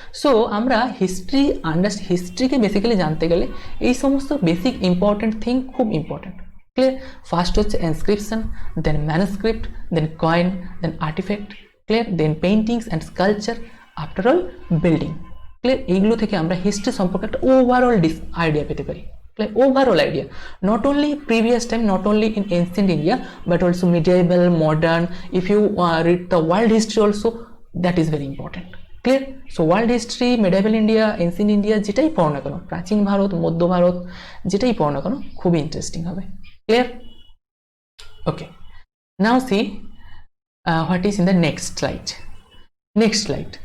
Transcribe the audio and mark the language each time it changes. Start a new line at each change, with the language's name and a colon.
Bangla: So আমরা হিস্ট্রিকে basically জানতে গেলে এই সমস্ত বেসিক ইম্পর্টেন্ট থিং খুব ইম্পর্টেন্ট। ক্লিয়ার?
English: First হচ্ছে inscription, then manuscript, then coin, then artefact, clear, then paintings and sculpture, after all building. Clear?
Bangla: এইগুলো থেকে আমরা হিস্ট্রি সম্পর্কে একটা ওভারঅল আইডিয়া পেতে পারি।
English: Overall idea, not only previous time, not only in ancient India, but also medieval, modern. If you read the world history also, that is very important. Clear? So world history, medieval India, ancient India,
Bangla: যেটাই পড়ো না কেন, প্রাচীন ভারত, মধ্য ভারত, যেটাই পড়ো না কেন, খুবই ইন্টারেস্টিং হবে।
English: Clear? Okay. Now see what is in the next slide.